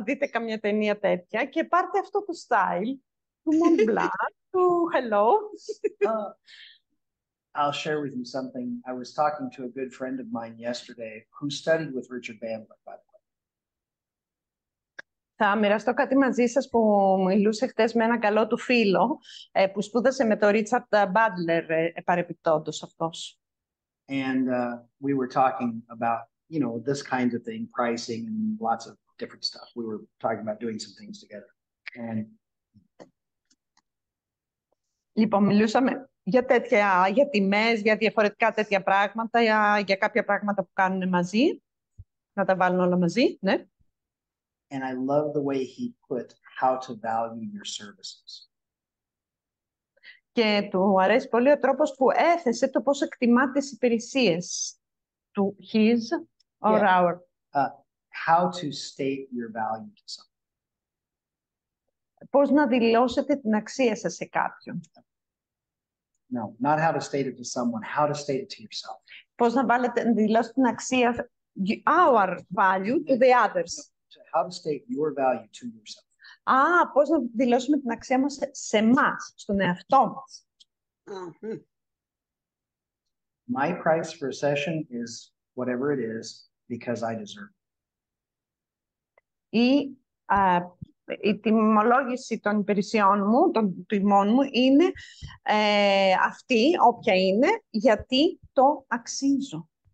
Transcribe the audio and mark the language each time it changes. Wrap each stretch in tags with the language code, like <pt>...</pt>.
<el>Δείτε καμιά ταινία τέτοια και πάρτε αυτό το style του Mont Blanc, του hello.</el> <en>I'll share with you something. I was talking to a good friend of mine yesterday who studied with Richard Bandler, by the way.</en> <el>Θα μοιραστώ κάτι μαζί σας που μιλούσε χτες με ένα καλό του φίλο που σπούδασε με τον Ρίτσαρντ Μπάντλερ παρεπιπτόντως αυτός.</el> <en>And we were talking about, you know, this kind of thing, pricing and lots of different stuff. We were talking about doing some things together. And</en> <el>λοιπόν, μιλούσαμε για τιμές, για διαφορετικά τέτοια πράγματα, για κάποια πράγματα που κάνουν μαζί. Να τα βάλουν όλα μαζί, ναι.</el> <en>And I love the way he put how to value your services.</en> <el>Και του αρέσει πολύ ο τρόπος που έθεσε το πώς εκτιμά τις υπηρεσίες του</el> <en>his or our. How to state your value to someone.</en> <el>Πώς να δηλώσετε την αξία σας σε κάποιον.</el> <en>No, not how to state it to someone, how to state it to yourself.</en> <el>Πώς να δηλώσετε την αξία,</el> <en>our value to the others. How to state your value to yourself.</en> <el>Πώς να δηλώσουμε την αξία μας σε εμάς, στον εαυτό μας.</el> <en>My price for a session is whatever it is because I deserve it.</en> <el>Η τιμολόγηση των υπηρεσιών μου, των τιμών μου, είναι αυτή, όποια είναι, γιατί το αξίζω.</el>